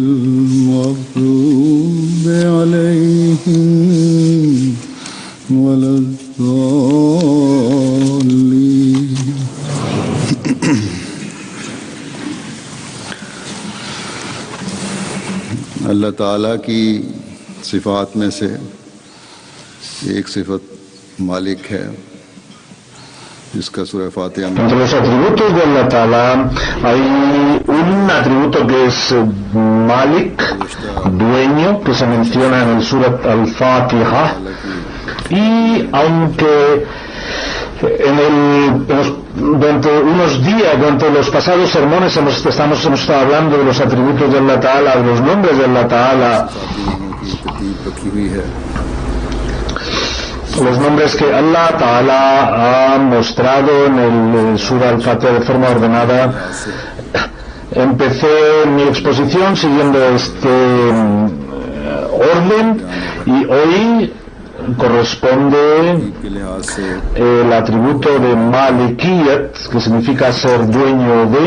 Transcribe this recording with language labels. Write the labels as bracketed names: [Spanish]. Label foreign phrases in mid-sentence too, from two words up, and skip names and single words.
[Arabic] المغضوب عليهم ولا الضالين [Urdu] اللہ تعالیٰ کی صفات میں سے ایک صفت مالک ہے جس کا سورہ فاتحہ میں [Spanish] entre los atributos de Allah Ta'ala hay un atributo que es Malik, dueño, que se menciona en el Surat al-Fatiha, y aunque durante unos días, durante los pasados sermones hemos estado hablando de los atributos de Allah Ta'ala, de los nombres de Allah Ta'ala, los nombres que Allah Ta'ala ha mostrado en el Surah al-Fatiha de forma ordenada. Empecé mi exposición siguiendo este orden y hoy corresponde el atributo de Malikiyat, que significa ser dueño de.